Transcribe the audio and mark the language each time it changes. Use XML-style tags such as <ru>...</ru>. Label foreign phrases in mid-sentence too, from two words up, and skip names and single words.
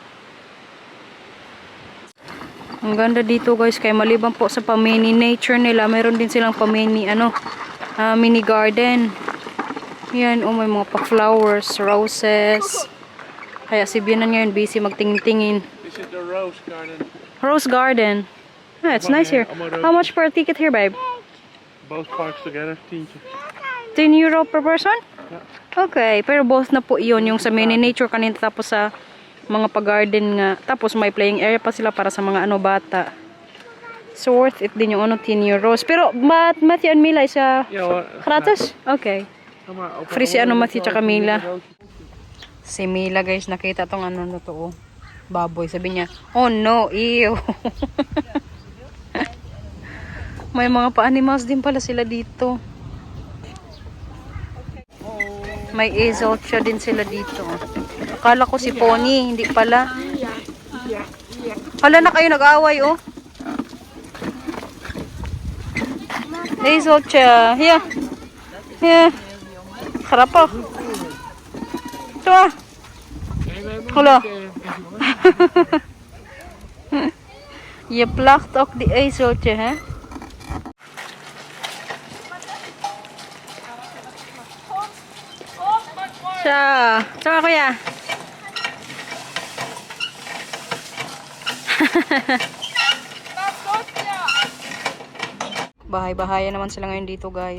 <tl>Ang ganda dito, guys, kaya maliban po sa pa-mini nature nila, mayroon din silang pa-mini mini garden. Yan, oh, may mga pa-flowers, roses. Kaya si Bianan ngayon busy magtingin-tingin.</tl> <en>This is the rose garden. Rose garden. Ah, it's nice here. How much per ticket here, babe? Both parks together, €10. 10 euro per person?</en> <tl>Okay, pero both na po iyon, yung sa mini nature kanina tapos sa mga pa-garden nga. Tapos may playing area pa sila para sa mga bata. So</tl> <en>worth it</en> <tl>din yung 10 euros.</tl> <en>Pero Matthew and Mila is Yeah, well, gratis? Okay.</en> <tl>Free si Matthew tsaka Mila. Roos. Si Mila, guys, nakita tong na to, oh. Baboy. Sabi niya,</tl> <en>oh no, ew.</en> <tl>May mga pa-animals din pala sila dito. May ezel siya din sila dito. Akala ko si Pony, hindi pala. Hala na kayo nag-away, oh. Ezel siya. Here. Here. Harap po. Ito ah. Hala.</tl> <nl>Je plakt ook die ezeltje, hè?</nl> <tl>Siya. Siya kuya. Bahay-bahayan naman sila ngayon dito, guys.</tl>